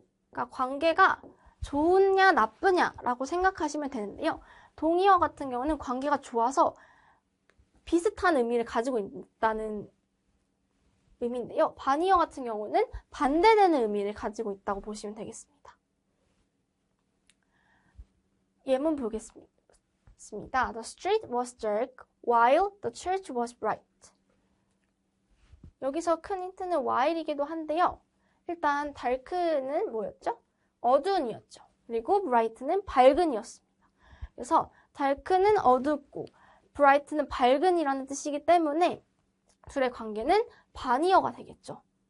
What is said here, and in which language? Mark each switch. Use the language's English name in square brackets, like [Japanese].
[Korean] 그러니까 관계가 좋으냐 나쁘냐라고 생각하시면 되는데요. 동의어 같은 경우는 관계가 좋아서 비슷한 의미를 가지고 있다는 의미인데요. 반의어 같은 경우는 반대되는 의미를 가지고 있다고 보시면 되겠습니다. 예문 보겠습니다. [English] The street was dark while the church was bright. [Korean] 여기서 큰 힌트는 while이기도 한데요. 일단 dark는 뭐였죠? 어두운이었죠. 그리고 bright는 밝은이었습니다. 그래서 dark는 어둡고 bright는 밝은이라는 뜻이기 때문에 둘의 관계는 반의어가 되겠죠.